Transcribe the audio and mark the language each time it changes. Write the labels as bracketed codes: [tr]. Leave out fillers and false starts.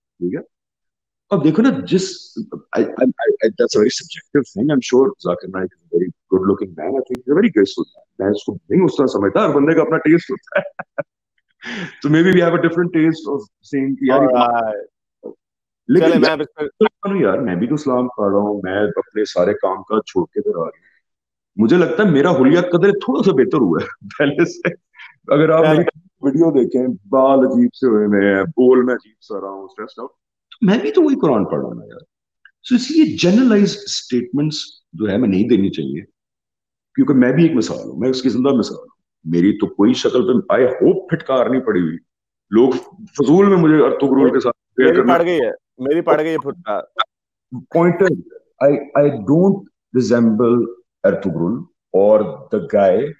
[ur] ٹھیک ہے, اب دیکھو نا, جس [en] that's a very subjective thing. I'm sure Zakir Naik is a very good looking man. I think he's a very graceful man. [ur] میں اس کو نہیں اس طرح سمجھتا, ہر بندے کا اپنا ٹیسٹ ہوتا ہے. [en] So maybe we have a different taste of saying [ur] لیکن یار میں بھی تو اسلام پڑھ رہا ہوں, میں اپنے سارے کام کاج چھوڑ کے ادھر آ رہا ہوں. مجھے لگتا ہے میرا حلیہ قدر تھوڑا سا بہتر ہوا ہے پہلے سے. اگر آپ میری ویڈیو دیکھیں, بال عجیب سے ہوئے میں ہیں, بول میں عجیب سا رہا ہوں, اسٹریس آؤٹ, میں بھی تو وہی قرآن پڑھ رہا ہوں یار. سو اس لیے جنرلائز اسٹیٹمنٹس جو ہے میں نہیں دینی چاہیے, کیونکہ میں بھی ایک مثال ہوں, میں اس کی زندہ مثال ہوں. میری تو کوئی شکل پہ آئی ہوپ پھٹکار نہیں پڑی ہوئی. لوگ فضول میں مجھے ارطغرل کے ساتھ میری پڑ گئی ہے پھٹکار. [en] Point I don't resemble Ertugrul or the guy.